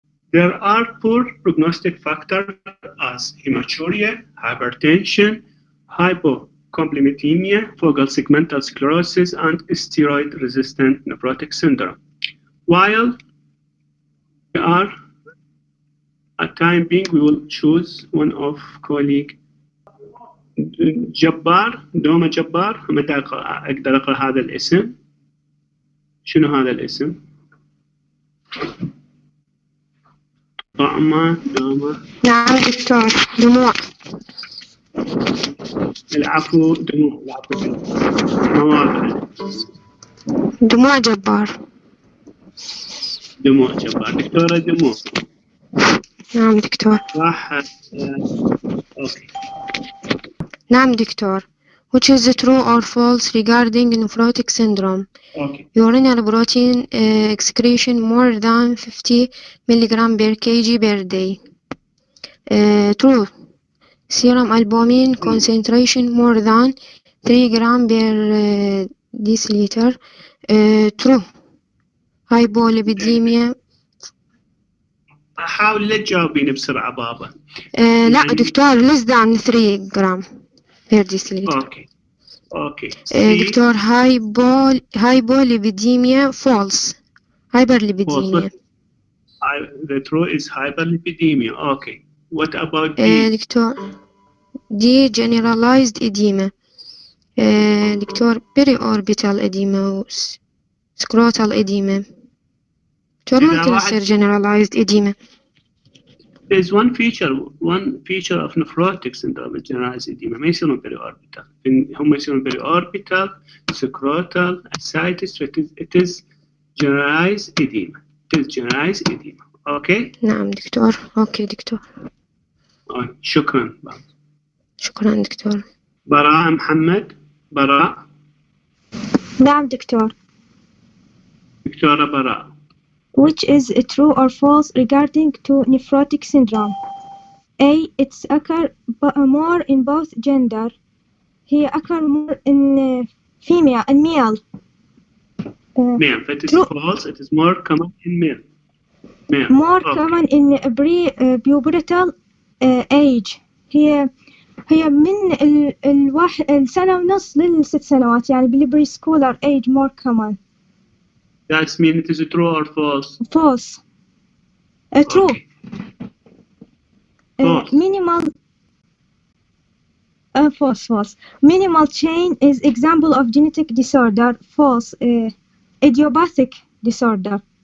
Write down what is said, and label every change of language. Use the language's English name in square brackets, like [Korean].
[English] There are poor prognostic factors as hematuria, hypertension, hypocomplementemia, focal segmental sclerosis, and steroid-resistant nephrotic syndrome. While we are at time being, we will choose one of colleague جبار، دوما جبار. [Arabic] متى أقدر أقرأ هذا الاسم؟ شنو هذا الاسم؟ طعمة دوما. نعم دكتور. دموع. العفو دموع. العفو مواقع. دموع جبار. دموع جبار. دكتورة دموع. نعم دكتور. راح أوكي. نعم دكتور. [English] Which is true or false regarding nephrotic syndrome? Okay. Urinary protein excretion more than 50 mg per kg per day. True. Serum albumin concentration more than 3 gram per deciliter. True. Hypolipidemia. [Arabic] حاول لا تجاوبين بسرعة بابا. لا دكتور [English] less than 3 gram per deciliter. Okay. Okay. دكتور hypolipidemia false. Hyperlipidemia. The true is hyperlipidemia. Okay. What about D? دكتور D generalized edema. دكتور periorbital edema scrotal edema. [Arabic] دكتور ممكن يصير generalized edema. [English] There's one feature of nephrotic syndrome is generalized edema. [Arabic] ما يصيرون [English] periorbital. [Arabic] هم يصيرون periorbital, scrotal, ascites. [English] It is generalized edema. It is generalized edema. Okay? [Arabic] نعم دكتور. أوكي دكتور. شكرا. شكرا دكتور. براء محمد. براء. نعم دكتور. دكتورة براء. [English] Which is true or false regarding to nephrotic syndrome? A. It's occur more in both gender. He occur more in female and male. Male. That is false. It is more common in male. More common in pre-pubertal age. [Arabic] هي من السنة ونص لل6 سنوات، يعني بالبري سكولر age [English] more common. That means it is true or false? False. True. Okay. False. Minimal. False. Minimal chain is example of genetic disorder. False. Idiopathic disorder.